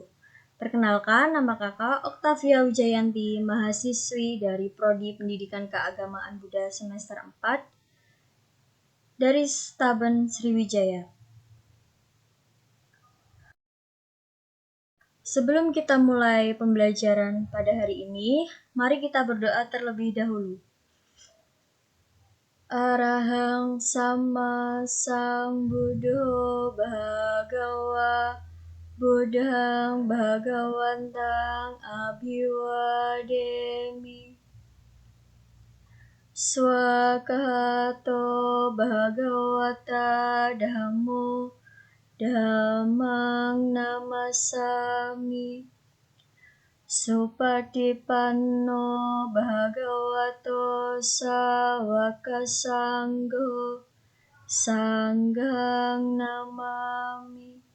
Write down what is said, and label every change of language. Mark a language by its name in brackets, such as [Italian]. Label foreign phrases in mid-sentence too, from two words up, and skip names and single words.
[Indonesian] Perkenalkan, nama kakak Oktavia Wijayanti, mahasiswi dari Prodi Pendidikan Keagamaan Buddha semester 4 dari Staben Sriwijaya. Sebelum kita mulai pembelajaran pada hari ini, mari kita berdoa terlebih dahulu. [Pali] Arahang Sama Sambuddho Bhagawa Buddhang Bhagawantang Abhiwademi Swakahato Bhagawata Dhammo Dhammang Namasami Supatipanno Bhagavato Sawaka Sangho Sanghang Namami.